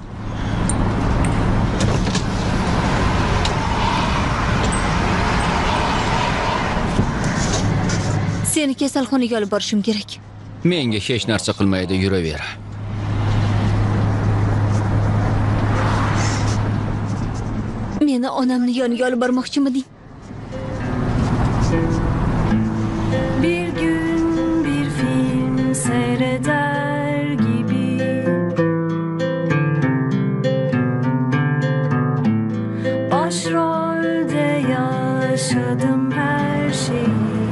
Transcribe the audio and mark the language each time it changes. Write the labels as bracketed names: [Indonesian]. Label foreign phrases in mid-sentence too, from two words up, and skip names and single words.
[Uzbek] Seni kasalxonaga olib borishim kerak. Menga hech narsa qilmaydi, yuraver. Meni onamni yoniga olib bormoqchimiding? [Turkish] Bir gün bir film seyreder gibi başrolde yaşadım her şeyi.